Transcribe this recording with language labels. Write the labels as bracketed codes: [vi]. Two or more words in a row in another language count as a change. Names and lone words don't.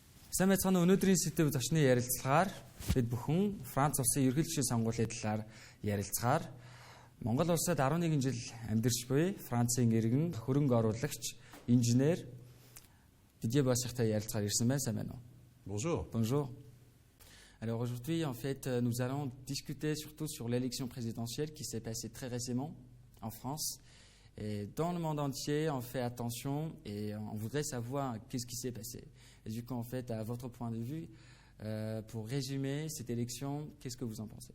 [mn] Сайн байцгаана уу. Өнөөдрийн сэдв зочны ярилцлагаар бид бүхэн Франц улсын ерөнхийлөгчийн сонгуулийн талаар ярилцгаар Монгол улсад 11 жил амьдарч буй Францын иргэн хөрөнгө оруулагч инженер Didier Boissierтай ярилцгаар ирсэн байна. Сайн байна уу? [fr] Bonjour. Bonjour. Alors aujourd'hui, en fait, nous allons discuter surtout sur l'élection présidentielle qui s'est passée très récemment en France. Et dans le monde entier, on fait attention et on voudrait savoir qu'est-ce qui s'est passé. Et du coup, en fait, à votre point de vue, pour résumer cette élection, qu'est-ce que vous en pensez?